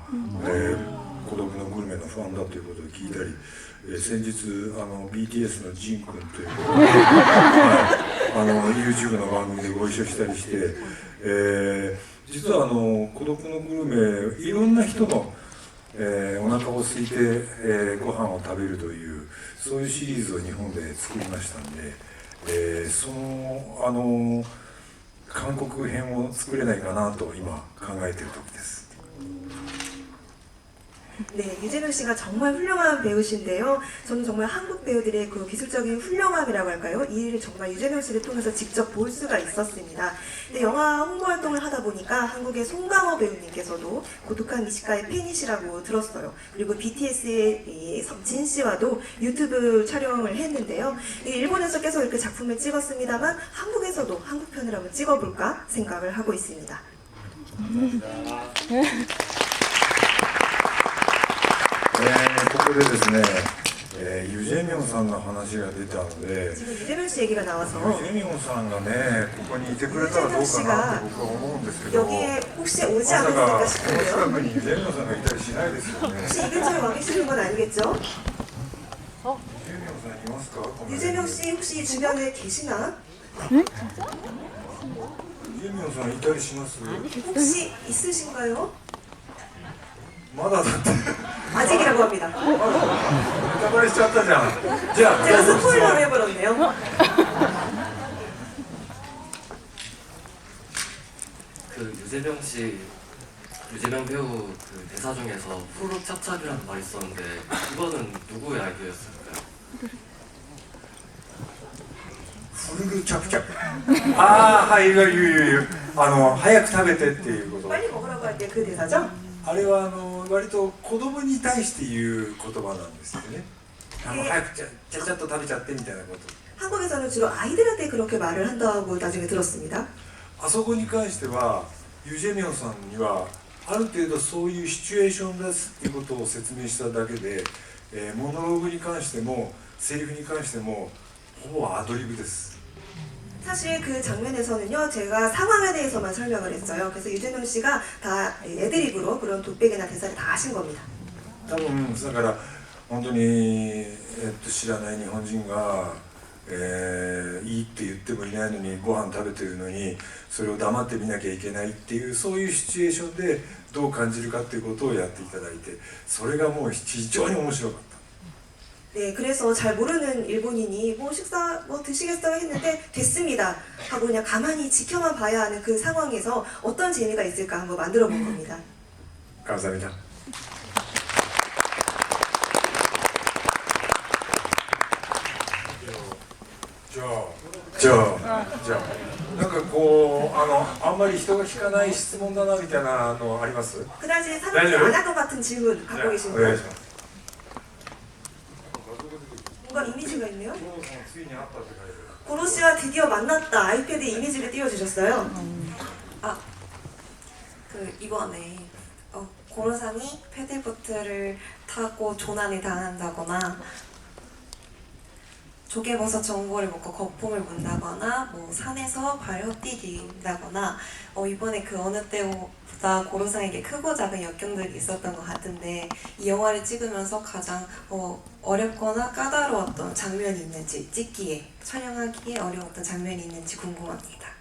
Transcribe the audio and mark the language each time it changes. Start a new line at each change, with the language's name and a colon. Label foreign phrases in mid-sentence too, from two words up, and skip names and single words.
Japanese: 孤独のグルメのファンだということを聞いたり、先日BTS のジン君ということで、YouTube の番組でご一緒したりして、実は孤独のグルメいろんな人の、 お腹を空いて、ご飯を食べるというそういうシリーズを日本で作りましたんで、その韓国編を作れないかなと今考えている時です。
Korean: 네, 유재명 씨가 정말 훌륭한 배우신데요. 저는 정말 한국 배우들의 그 기술적인 훌륭함이라고 할까요? 이 일을 정말 유재명 씨를 통해서 직접 볼 수가 있었습니다. 근데 영화 홍보 활동을 하다 보니까 한국의 송강호 배우님께서도 고독한 미식가의 팬이시라고 들었어요. 그리고 BTS의 석진 씨와도 유튜브 촬영을 했는데요. 일본에서 계속 이렇게 작품을 찍었습니다만 한국에서도 한국편을 한번 찍어볼까 생각을 하고 있습니다.
Japanese: ここでですね、ユジェミョンさんの話が出たので、
Korean: 지금 유재명 씨 얘기가 나와서
Japanese: ユジェミョンさんがね、ここにいてくれたらどうかなって僕は思うんですけど、
Korean: 여기에 혹시 오지
Japanese: まさ
Korean: 않았을까
Japanese: かこの
Korean: 싶은데요.
Japanese: 近くにユジェミョンさんがいたりしないですよね。
Korean: 혹시 이 근처에 와 계시는 건 아니겠죠?
Japanese: ユジェミョンさんいますか？この辺に
Korean: 유재명 씨 혹시 주변에 계시나?
Japanese: ユジェミョンさんいたりします？
Korean: 혹시 있으신가요?
Japanese: まだだって。
Korean: 아직이라고 합니다.
Japanese: ネタバレしちゃったじゃん。じゃあ
Korean: 제가 스포일러를 해버렸네요. 그 유재명 배우 그 대사 중에서 후루 찹찹이라는 말이 있었는데 이거는 누구의 아이디어였을까요? 후루루 찹찹.
Japanese: ああ、はい、言う。早く食べてっていうこと。
Korean: 빨리 먹으라고 할 때 그 대사죠?
Japanese: あれは割と子供に対して言う言葉なんですよね。早くちゃっと食べちゃってみたいなこと。
Korean: 한국에서는 주로 아이들한테 그렇게 말을 한다고 나중에 들었습니다.
Japanese: あそこに関してはユジェミョンさんにはある程度そういうシチュエーションですっていうことを説明しただけで、モノローグに関してもセリフに関してもほぼアドリブです。
Korean: 사실 그 장면에서는요, 제가 상황에 대해서만 설명을 했어요. 그래서 유재명 씨가 다 애드립으로 그런 독백이나 대사를 다 하신 겁니다. 多分だから本当に、知らない日本人が、いいって言ってもいないのにご飯食べてるのにそれを黙って見なきゃいけないっていうそういうシチュエーションでどう感じるかっていうことをやっていただいてそれがもう非常に面白かった。 네, 그래서 잘 모르는 일본인이 뭐 식사 뭐 드시겠어요 했는데 됐습니다 하고 그냥 가만히 지켜만 봐야 하는 그 상황에서 어떤 재미가 있을까 한번 만들어 본 겁니다. 감사합니다.
Japanese: なんかこうあんまり人が聞かない質問だなみたいなのあります？
Korean: 그다지 사람들이 안 할 것 같은 질문 갖고 계신가요? 뭔가 이미지가 있네요. 고로 씨와 드디어 만났다. 아이패드 이미지를 띄워주셨어요. 아, 이번에 고로상이 패들보트를 타고 조난을 당한다거나 조개버섯 전골을 먹고 거품을 문다거나 뭐 산에서 발 헛디딘다거나 이번에 그 어느 때보다 고로상에게 크고 작은 역경들이 있었던 것 같은데 이 영화를 찍으면서 가장 어렵거나 까다로웠던 장면이 있는지 찍기에 촬영하기에 어려웠던 장면이 있는지 궁금합니다.